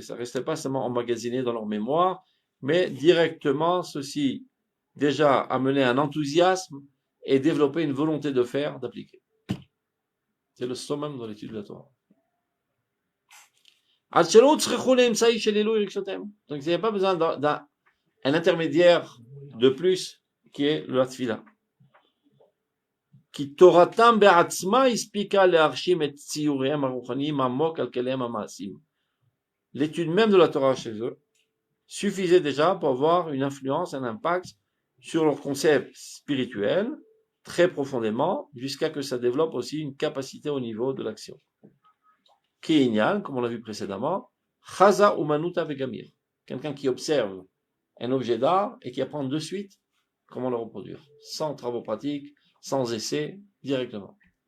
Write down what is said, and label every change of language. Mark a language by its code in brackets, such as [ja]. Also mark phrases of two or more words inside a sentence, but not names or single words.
[fr] Ça ne restait pas seulement emmagasiné dans leur mémoire, mais directement ceci déjà amenait un enthousiasme et développait une volonté de faire, d'appliquer. C'est le summum dans l'étude de la Torah. Donc il n'y a pas besoin d'un intermédiaire de plus qui est la tefila. [he] כי תורתם בעצמה הספיקה להרשים את ציוריהם הרוחניים עמוק על כליהם המעשיים. [fr] L'étude même de la Torah chez eux suffisait déjà pour avoir une influence, un impact sur leur concept spirituel très profondément, jusqu'à que ça développe aussi une capacité au niveau de l'action. Kéinyan, comme on l'a vu précédemment, [he] חזה אומנותא וגמיר, [fr] quelqu'un qui observe un objet d'art et qui apprend de suite comment le reproduire, sans travaux pratiques, sans essai, directement.